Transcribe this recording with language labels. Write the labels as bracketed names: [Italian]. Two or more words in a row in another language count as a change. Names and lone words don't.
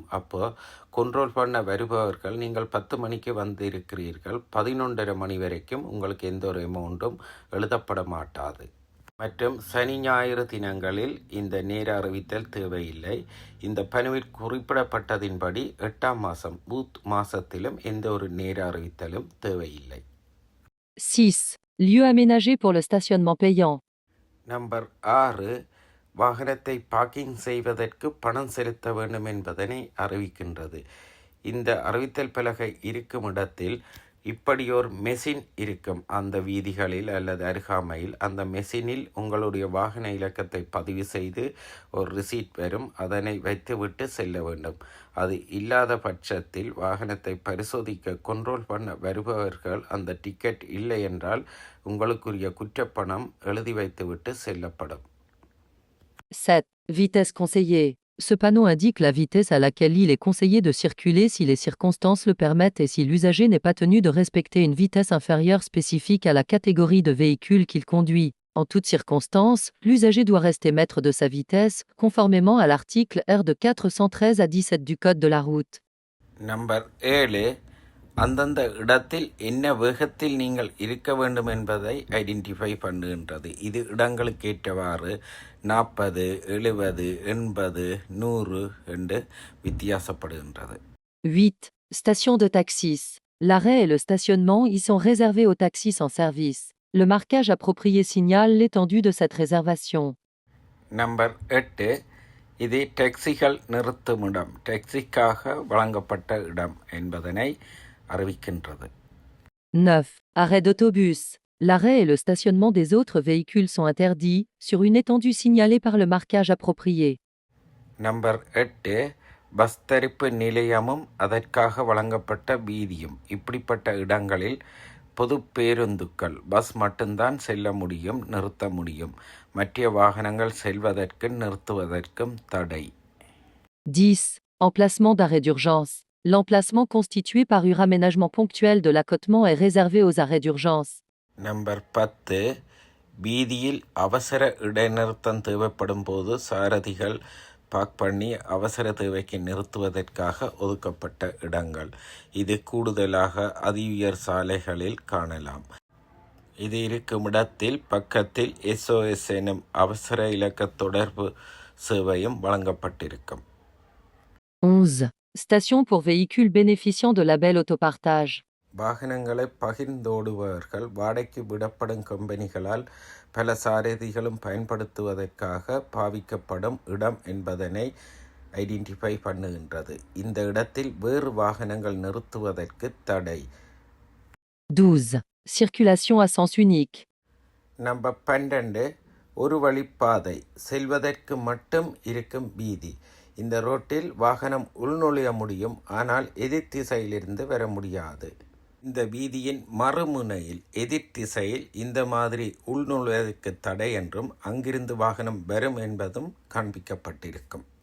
[Tamil] அப்போ கண்ட்ரோல் பண்ண வருபவர்கள் நீங்கள் 10 மணிக்கு வந்து இருக்கிறீர்கள், 11:30 மணி வரைக்கும் உங்களுக்கு எந்த ஒரு அமௌண்ட்டும் எழுதப்பட மாட்டாது. மற்றும் சனி ஞாயிறு தினங்களில் இந்த நேர அறிவித்தல் தேவையில்லை. இந்த பனுவில் குறிப்பிடப்பட்டதின்படி 8ஆம் மாதம் பூத் மாதத்திலும் எந்த ஒரு நேர அறிவித்தலும் தேவையில்லை. [French] 6. Lieu aménagé pour le stationnement payant. [Tamil] நம்பர் 6 வாகனத்தை பார்க்கிங் செய்வதற்கு பணம் செலுத்த வேண்டும் என்பதனை அறிவிக்கின்றது. இந்த அறிவித்தல் பலகை இருக்கும் இடத்தில் இப்படி ஒரு மெஷின் இருக்கும் அந்த வீதிகளில் அல்லது அருகாமையில். அந்த மெஷினில் உங்களுடைய வாகன இலக்கத்தை பதிவு செய்து ஒரு ரிசீட் வரும். அதனை வைத்துவிட்டு செல்ல வேண்டும். அது இல்லாத பட்சத்தில் வாகனத்தை பரிசோதிக்க கண்ட்ரோல் பண்ண வருபவர்கள் அந்த டிக்கெட் இல்லை என்றால் உங்களுக்குரிய குற்றப்பணம் எழுதி வைத்துவிட்டு செல்லப்படும். [French] 7. Vitesse conseillée. Ce panneau indique la vitesse à laquelle il est conseillé de circuler si les circonstances le permettent et si l'usager n'est pas tenu de respecter une vitesse inférieure spécifique à la catégorie de véhicule qu'il conduit. En toutes circonstances, l'usager doit rester maître de sa vitesse, conformément à l'article R de 413 à 17 du Code de la route. [Tamil] நம்பர் 7. அந்தந்த இடத்தில் என்ன வேகத்தில் நீங்கள் இருக்க வேண்டும் என்பதை ஐடென்டிஃபை பண்ணுகின்றது. இது இடங்களுக்கு ஏற்றவாறு 40, 70, 80, 100 என்று வித்தியாசப்படுகின்றது. [French] 8. Station de taxis. L'arrêt et le stationnement y sont réservés aux taxis en service. Le marquage approprié signale l'étendue de cette réservation. [Tamil] நம்பர் 8. இது டாக்ஸிகள் நிறுத்துமிடம், டாக்ஸிக்காக வழங்கப்பட்ட இடம் என்பதனை அறிவிக்கின்றது. [French] 9. Arrêt d'autobus. L'arrêt et le stationnement des autres véhicules sont interdits, sur une étendue signalée par le marquage approprié. [Tamil] நம்பர் 8. பஸ் தரிப்பு நிலையமும் அதற்காக வழங்கப்பட்ட வீதியும். இப்படிப்பட்ட இடங்களில் பொது பேருந்துக்கள், பஸ் மட்டும்தான் செல்ல முடியும், நிறுத்த முடியும். மற்ற வாகனங்கள் செல்வதற்கும் நிறுத்துவதற்கும் தடை. [French] 10. Emplacement d'arrêt d'urgence. L'emplacement constitué par un aménagement ponctuel de l'accotement est réservé aux arrêts d'urgence. [Tamil] நம்பர் 10. வீதியில் அவசர இடைநிறுத்தம் தேவைப்படும் போது சாரதிகள் பார்க் பண்ணி அவசர தேவைக்கு நிறுத்துவதற்காக ஒதுக்கப்பட்ட இடங்கள். இது கூடுதலாக அதிஉயர் சாலைகளில் காணலாம். இது இருக்கும் இடத்தில் பக்கத்தில் SOS எனும் அவசர இலக்க தொடர்பு சேவையும் வழங்கப்பட்டிருக்கும். [French] 11. Station pour véhicules bénéficiant de label autopartage. [Tamil] வாகனங்களை பகிர்ந்தோடுபவர்கள் வாடகைக்கு விடப்படும் கம்பெனிகளால் பல சாரதிகளும் பயன்படுத்துவதற்காக பாவிக்கப்படும் இடம் என்பதனை ஐடென்டிஃபை பண்ணுகின்றது. இந்த இடத்தில் வேறு வாகனங்கள் நிறுத்துவதற்கு தடை. [French] 12. Circulation à sens unique. [Tamil] நம்பர் 12. ஒரு வழிப்பாதை, செல்வதற்கு மட்டும் இருக்கும் வீதி. இந்த ரோட்டில் வாகனம் உள்நுழைய முடியும், ஆனால் எதிர் திசையிலிருந்து வர முடியாது. இந்த வீதியின் மறுமுனையில் எதிர் திசையில் இந்த மாதிரி உள்நுழைவதற்கு தடை என்றும் அங்கிருந்து வாகனம் வரும் என்பதும் காண்பிக்கப்பட்டிருக்கும்.